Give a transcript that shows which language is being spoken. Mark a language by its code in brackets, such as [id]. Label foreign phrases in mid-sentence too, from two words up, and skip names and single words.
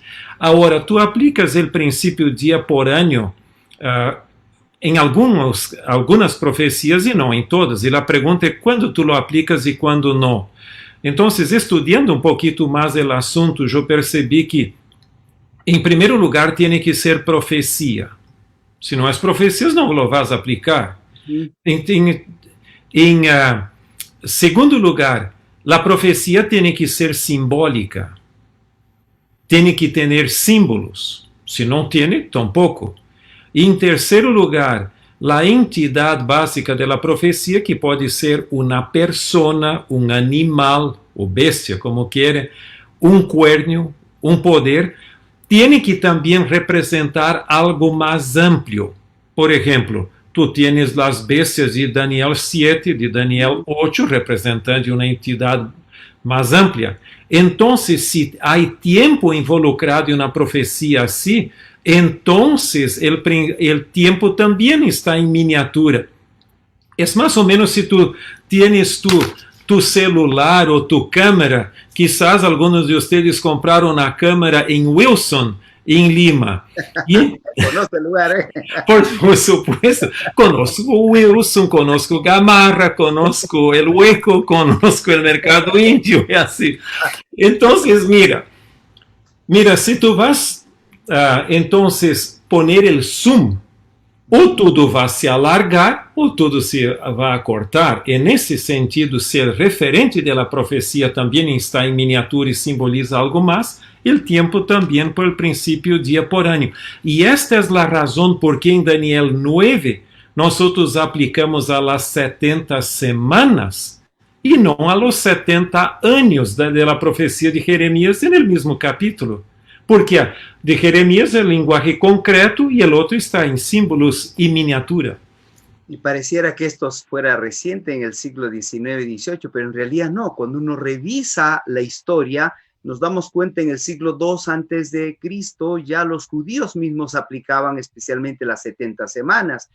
[pt] Agora, tu aplicas o princípio dia por ano em algumas profecias e não em todas. E a pergunta é quando tu lo aplicas e quando não. Então, estudando um pouquinho mais o assunto, eu percebi que, em primeiro lugar, tem que ser profecia. Se não é profecias, não lo vas aplicar. Em segundo lugar, a profecia tem que ser simbólica, tem que ter símbolos, se não tem, tampouco. E em terceiro lugar, a entidade básica da profecia, que pode ser uma persona, um animal, ou bestia, como queira, um cuerno, um poder, tem que também representar algo mais amplo. Por exemplo, [es] tu tienes las bestias [pt] de Daniel 7, de Daniel 8, representando uma entidade mais ampla. Então, se há tempo involucrado em uma profecia assim, então o tempo também está em miniatura. É mais ou menos se [es] tu tienes tu [pt] celular ou tu câmera, quizás alguns de vocês compraram uma câmera em Wilson, em Lima. [es] Conoce el lugar, Por supuesto, conozco Wilson, conozco Gamarra, conozco El Hueco, conozco el Mercado Indio, y así. Entonces, mira, si tú vas, entonces, poner el zoom, [pt] ou tudo vai se alargar, ou tudo se vai cortar. E nesse sentido, se o referente da profecia também está em miniatura e simboliza algo mais, o tempo também por princípio dia por ano. E esta é a razão por que em Daniel 9 nós aplicamos a las 70 semanas e não a los 70 anos da profecia de Jeremias no mesmo capítulo. [es] Porque de Jeremías el lenguaje concreto y el otro está en símbolos y miniatura. Y pareciera que esto fuera reciente en el siglo XIX y XVIII, pero en realidad no. Cuando uno revisa la historia, nos damos cuenta en el siglo II antes de Cristo, ya los judíos mismos aplicaban especialmente las 70 semanas.